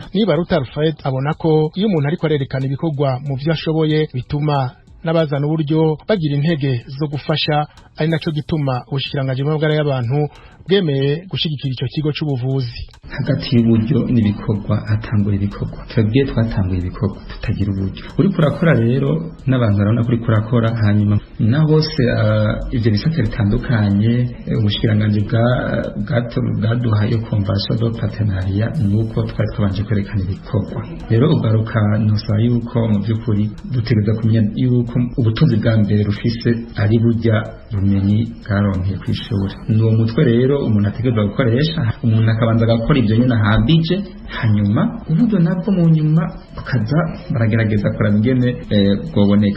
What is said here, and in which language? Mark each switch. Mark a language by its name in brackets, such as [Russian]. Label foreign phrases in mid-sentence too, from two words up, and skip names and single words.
[Rundi] Niba Rutarfred abona ko iyo umuntu ariko arerekana ibikorwa mu byo ashoboye bituma n'abazana uburyo bagira intege zo gufasha, ari naco gituma ubushikiranganje bw'amagara y'abantu bwemeye gushigikira ico kigo c'ubuvuzi. Hagati y'uburyo n'ibikorwa hatangura ibikorwa, twebwe twatanguye ibikorwa tutagira uburyo. Uri kurakora rero n'abantu barabona kuri kurakora, hanyuma na bose ivyo bisate bitandukanye ubushikiranganje bwaduhaye [French] convention de partenariat [Rundi] nuko twari twabanje kwerekana ibikorwa. Rero ugaruka nosaba yuko mu by'ukuri dutegereza kumenya yuko ubutunzi bwa mbere rufise ari burya bumenyi bwaronkeye kw'ishuri. N'uwo mutwe rero umuntu ategereza gukoresha, umuntu akabanza agakora ibyo nyine ahabije, hanyuma uburyo nabwo mu nyuma bukaza baragerageza kora ingene bwoboneka.